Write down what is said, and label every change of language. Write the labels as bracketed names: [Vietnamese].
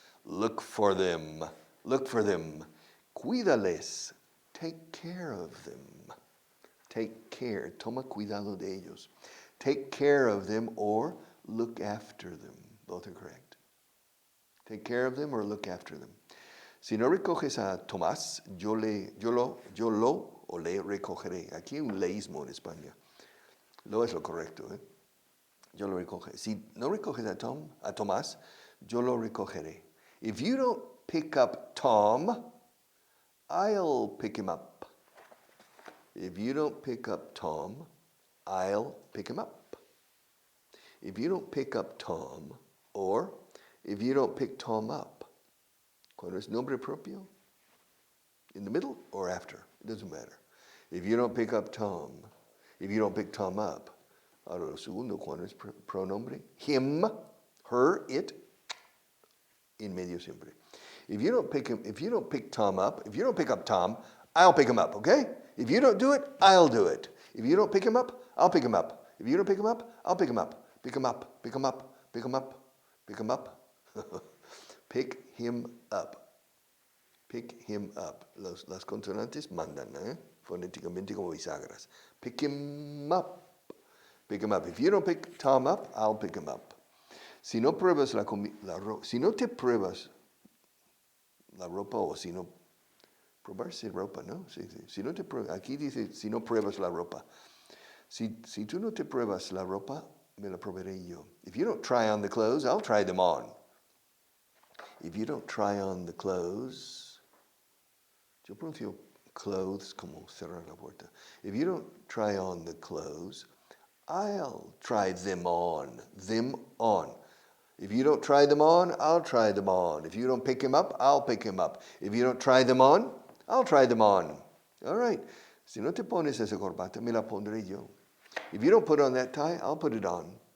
[English] Look for them. Look for them. [Spanish] Cuídales. [English] Take care of them. Take care. [Spanish] Toma cuidado de ellos. [English] Take care of them or look after them. Both are correct. Take care of them or look after them. [Spanish] Si no recoges a Tomás, yo lo o le recogeré. Aquí hay un leísmo en España. Lo es lo correcto, ¿eh? Yo lo recogeré. Si no recoges a Tomás, yo lo recogeré. [English] If you don't pick up Tom, I'll pick him up. If you don't pick up Tom, I'll pick him up. If you don't pick up Tom, or if you don't pick Tom up, [Spanish] cuando es nombre propio, [English] in the middle or after, it doesn't matter. If you don't pick up Tom, if you don't pick Tom up, [Spanish] ahora lo segundo, cuando es pronombre, [English] him, her, it, [Spanish] in medio siempre. [English] If you don't pick Tom up, if you don't pick up Tom, I'll pick him up, okay? If you don't do it, I'll do it. If you don't pick him up, I'll pick him up. If you don't pick him up, I'll pick him up. Pick him up, pick him up, pick him up, pick him up. Pick him up. Pick him up. [Spanish] Las consonantes mandan, fonéticamente como bisagras. [English] Pick him up. Pick him up. If you don't pick Tom up, I'll pick him up. [Spanish] Si no pruebas si no te pruebas la ropa, o si no probarse ropa, ¿no? Sí. Si no te pruebas, aquí dice si no pruebas la ropa. Si tú no te pruebas la ropa, me la probaré yo. [English] If you don't try on the clothes, I'll try them on. If you don't try on the clothes, [Spanish] yo pronuncio clothes como cerrar la puerta. [English] If you don't try on the clothes, I'll try them on. Them on. If you don't try them on, I'll try them on. If you don't pick him up, I'll pick him up. If you don't try them on, I'll try them on. All right. [Spanish] Si no te pones esa corbata, me la pondré yo. [English] If you don't put on that tie, I'll put it on.